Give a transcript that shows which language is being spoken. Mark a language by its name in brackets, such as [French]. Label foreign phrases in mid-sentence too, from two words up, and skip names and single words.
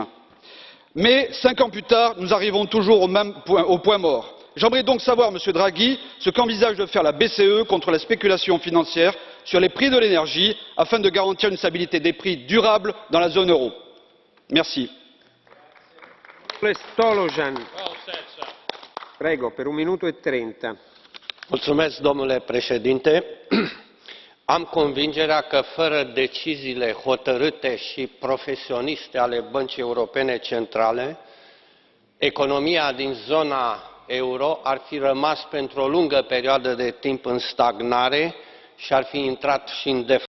[French] Mais 5 ans plus tard, nous arrivons toujours au point mort. J'aimerais donc savoir, Monsieur Draghi, ce qu'envisage de faire la BCE contre la spéculation financière sur les prix de l'énergie afin de garantir une stabilité des prix durable dans la zone euro. Merci. [Italian] Prego, per 1 minute e 30. [Romanian] Mulțumesc, domnule președinte. Am convingerea că fără deciziile hotărâte și profesioniste ale Băncii Europene Centrale, economia din zona euro ar fi rămas pentru o lungă perioadă de timp în stagnare și ar fi intrat și în deflație.